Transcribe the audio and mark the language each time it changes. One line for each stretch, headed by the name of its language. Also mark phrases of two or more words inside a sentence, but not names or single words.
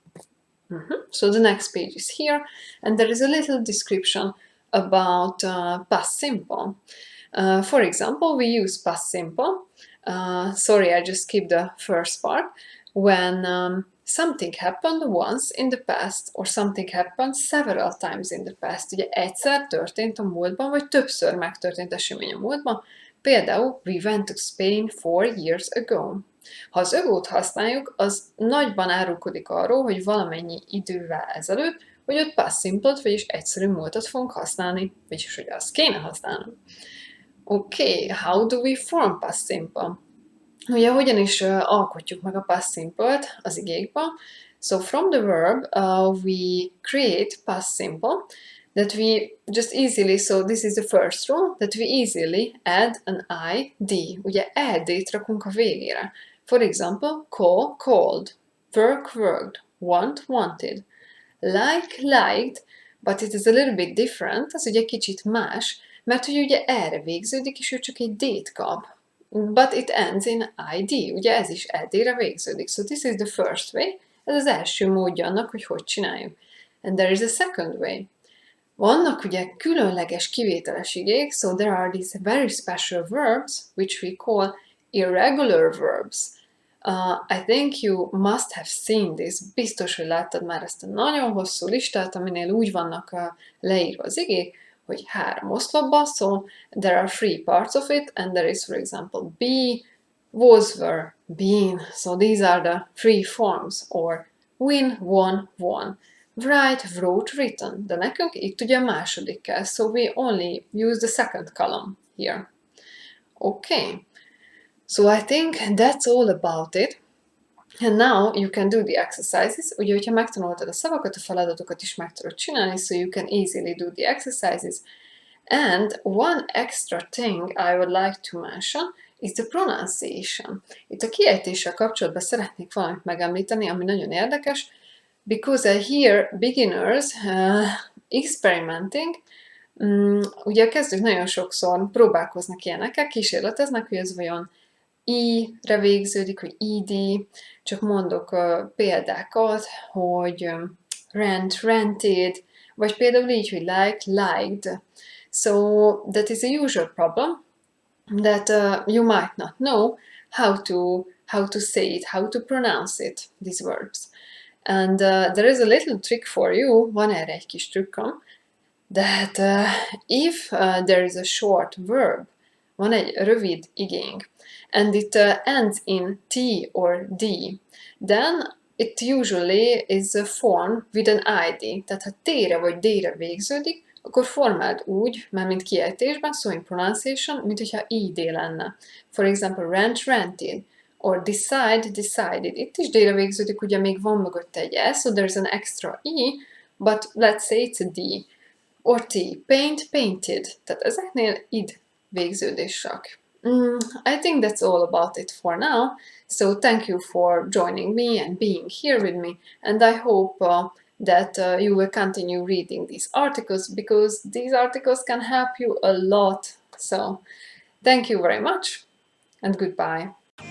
English: So the next page is here. And there is a little description about past simple. For example, we use past simple. Sorry, I just skipped the first part. When something happened once in the past, or something happened several times in the past.
Hungarian: Ugye egyszer történt a múltban, vagy többször megtörtént esemény a múltban. Például,
English: we went to Spain 4 years ago.
Hungarian: Ha az agót használjuk, az nagyban árulkodik arról, hogy valamennyi idővel ezelőtt, hogy ott
English: past simple-
Hungarian: t, vagyis egyszerű múltat fogunk használni, vagyis hogy azt kéne használni.
English: Okay, how do we form past simple?
Hungarian: Ugye hogyan is alkotjuk meg a
English: past simple-
Hungarian: t az igékban?
English: So from the verb we create past simple that we just easily, so this is the first rule, that we easily add an id.
Hungarian: Ugye ed-t rakunk a végére.
English: For example, call, called, work, worked, want, wanted, like, liked, but it is a little bit different,
Hungarian: ez ugye kicsit más, mert hogy ugye erre végződik, és ő csak egy d-t kap.
English: But it ends in id,
Hungarian: ugye ez is ed-re végződik.
English: So this is the first way,
Hungarian: ez az első módja annak, hogy csináljuk.
English: And there is a second way.
Hungarian: Vannak ugye különleges kivételes igék,
English: so there are these very special verbs, which we call irregular verbs. I think you must have seen this.
Hungarian: Biztos, hogy láttad már ezt a nagyon hosszú listát, aminél úgy vannak leírva az igék, hogy 3 oszlopban,
English: so there are 3 parts of it, and there is, for example, be, was, were, been. So these are the 3 forms, or win, won, won. Write, wrote, written.
Hungarian: De nekünk itt ugye a második kell,
English: so we only use the second column here. Okay. So I think that's all about it. And now you can do the exercises.
Hungarian: Ugye, hogyha megtanultad a szavakat, a feladatokat is meg tudod csinálni,
English: so you can easily do the exercises. And one extra thing I would like to mention is the pronunciation.
Hungarian: Itt a kiejtéssel kapcsolatban szeretnék valamit megemlíteni, ami nagyon érdekes,
English: because I hear beginners experimenting.
Hungarian: Ugye a kezdők nagyon sokszor próbálkoznak ilyenekkel, kísérleteznek, hogy ez vajon i-re végződik, hogy id, csak mondok példákat, hogy
English: rent, rented,
Hungarian: vagy például így, hogy
English: like, liked. So that is a usual problem that you might not know how to say it, how to pronounce it, these words. And there is a little trick for you,
Hungarian: van erre egy kis trükköm,
English: that if there is a short verb,
Hungarian: van egy rövid igénk,
English: and it ends in T or D, then it usually is a form with an ID.
Hungarian: Tehát ha T-re vagy D-re végződik, akkor formáld úgy, már mint kiejtésben,
English: so in pronunciation,
Hungarian: mint hogyha ID lenne.
English: For example, rent, rented, or decide, decided.
Hungarian: Itt is D-re végződik, ugye még van mögötte egy S,
English: so there's an extra E, but let's say it's a D. Or T, paint, painted.
Hungarian: Tehát ezeknél id végződések.
English: I think that's all about it for now. So thank you for joining me and being here with me. And I hope that you will continue reading these articles, because these articles can help you a lot. So thank you very much and goodbye.